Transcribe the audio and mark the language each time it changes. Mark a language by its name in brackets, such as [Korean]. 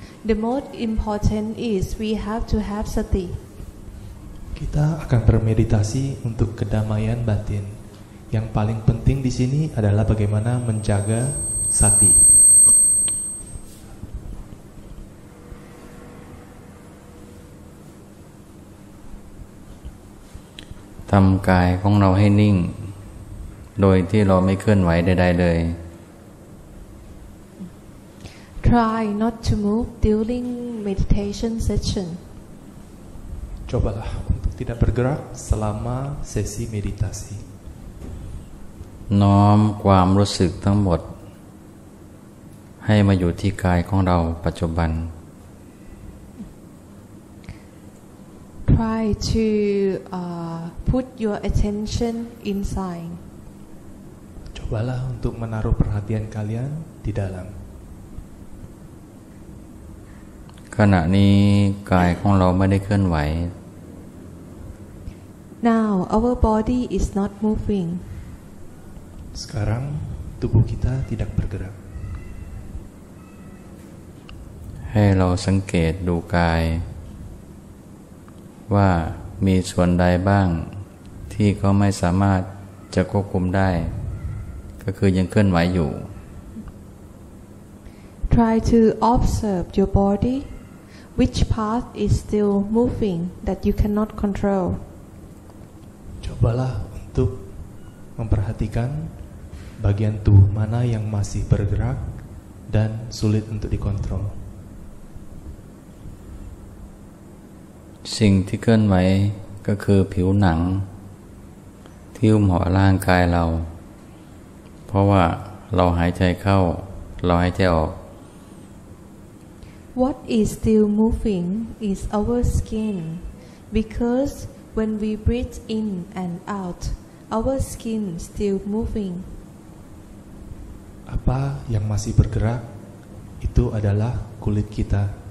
[English] The most important is we have to have sati. [Indonesian] Kita akan bermeditasi untuk kedamaian batin. Yang paling penting di sini adalah bagaimana menjaga sati. [Thai] ทำกายของเราให้นิ่งโดยที่เราไม่เคลื่อนไหวใดๆเลย [English] Try not to move during meditation session. [Indonesian] Cobalah untuk tidak bergerak selama sesi meditasi. [Thai] น้อมความรู้สึกทั้งหมดให้มาอยู่ที่กายของเราปัจจุบัน [English] Try to put your attention inside. [Indonesian] Cobalah untuk menaruh perhatian kalian di dalam. [Thai] ขณะนี้กายของเราไม่ได้เคลื่อนไหว [English] Now our body is not moving. [Indonesian] Sekarang tubuh kita tidak bergerak. [Thai] ให้เราสังเกตดูกายว่ามีส่วนใดบ้างที่เขาไม่สามารถจะควบคุมได้ก็คือยังเคลื่อนไหวอยู่ [English] Try to observe your body. Which part is still moving that you cannot control? [Indonesian] Cobalah untuk memperhatikan bagian tubuh mana yang masih bergerak dan sulit untuk dikontrol. [Thai] สิ่งที่เคลื่อนไหวก็คือผิวหนังที่หุ้มห่อร่างกายเราเพราะว่าเราหายใจเข้าเราหายใจออก [English] What is still moving is our skin, because when we breathe in and out, our skin still moving. [Indonesian] Apa yang masih bergerak itu adalah kulit kita.